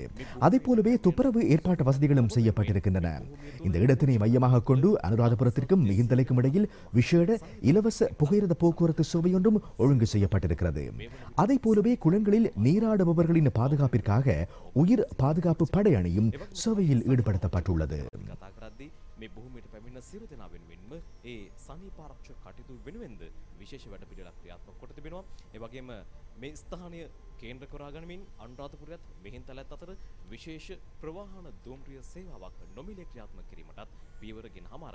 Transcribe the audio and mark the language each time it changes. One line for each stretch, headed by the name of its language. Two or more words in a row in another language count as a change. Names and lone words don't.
Tamil: அதே போலவே துப்புரவு ஏற்பாட்டு வசதிகளும் செய்யப்பட்டிருக்கின்றன. இந்த இடத்தினை மையமாக கொண்டு அனுராதபுரத்திற்கும் மிகுந்தலைக்கும் இடையில் விசேட இலவச புகையிரத போக்குவரத்து சேவை ஒன்றும் ஒழுங்கு செய்யப்பட்டிருக்கிறது. அதே போலவே குளங்களில் நீராடுபவர்களின் பாதுகாப்பிற்காக உயிர் பாதுகாப்பு படை அணியும் சேவையில் ஈடுபடுத்தப்பட்டுள்ளது.
Sinhala: මේ බොහොමයට පැමිණ සියලු දෙනා වෙනුවෙන්ම ඒ සනීපාරක්ෂක කටයුතු වෙනුවෙන්ද විශේෂ වැඩපිළිවෙලක් ක්‍රියාත්මක කොට තිබෙනවා. ඒ වගේම මේ ස්ථානය කේන්ද්‍ර කරා ගනිමින් අනුරාධපුරයත් මිහින්තලත් අතර විශේෂ ප්‍රවාහන දුම්රිය සේවාවක් නොමිලේ ක්‍රියාත්මක කිරීමටත් පියවර ගෙන හමාරයි.